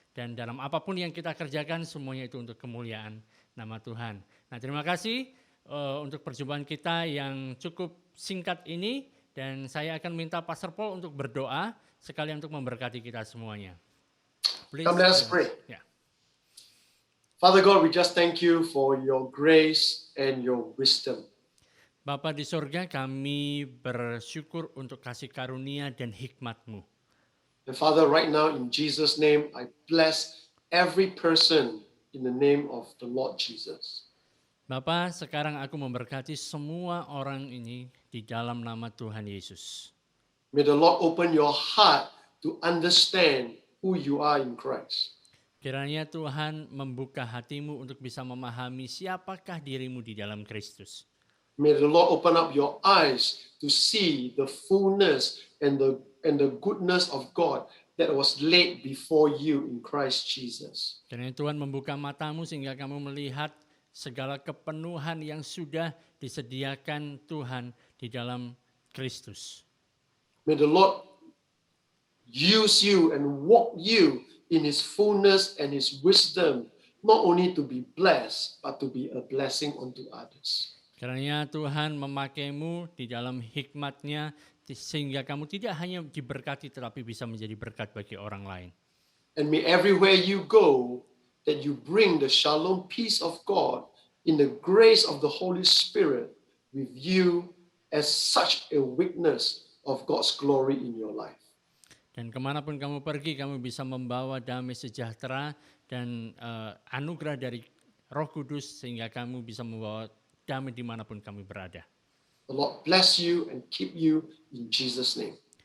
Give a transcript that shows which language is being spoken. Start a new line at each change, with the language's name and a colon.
Indonesian: Dan dalam apapun yang kita kerjakan semuanya itu untuk kemuliaan nama Tuhan. Nah, terima kasih untuk perjumpaan kita yang cukup singkat ini, dan saya akan minta Pastor Paul untuk berdoa sekalian untuk memberkati kita semuanya.
English: Please. Come, let us pray. Yeah. Father God, we just thank you for your grace and your wisdom.
Indonesian: Bapa di sorga, kami bersyukur untuk kasih karunia dan hikmat-Mu.
English: And Father, right now in Jesus' name, I bless every person in the name of the Lord Jesus.
Indonesian: Bapa, sekarang aku memberkati semua orang ini di dalam nama Tuhan Yesus.
English: May the Lord open your heart to understand who you are in Christ.
Indonesian: Kiranya Tuhan membuka hatimu untuk bisa memahami siapakah dirimu di dalam Kristus.
English: May the Lord open up your eyes to see the fullness and the goodness of God that was laid before you in Christ Jesus.
Indonesian: Kiranya Tuhan membuka matamu sehingga kamu melihat segala kepenuhan yang sudah disediakan Tuhan di dalam Kristus.
English: May the Lord use you and walk you in His fullness and His wisdom, not only to be blessed, but to be a blessing unto others.
Indonesian: Kiranya Tuhan memakaimu di dalam hikmat-Nya sehingga kamu tidak hanya diberkati tetapi bisa menjadi berkat bagi orang lain.
English: And may everywhere you go, that you bring the shalom peace of God in the grace of the Holy Spirit with you as such a witness of God's glory in your life.
Indonesian: Dan kemanapun kamu pergi, kamu bisa membawa damai sejahtera dan anugerah dari Roh Kudus sehingga kamu bisa membawa damai dimanapun kami berada.
English: The Lord bless you and keep you in Jesus' name.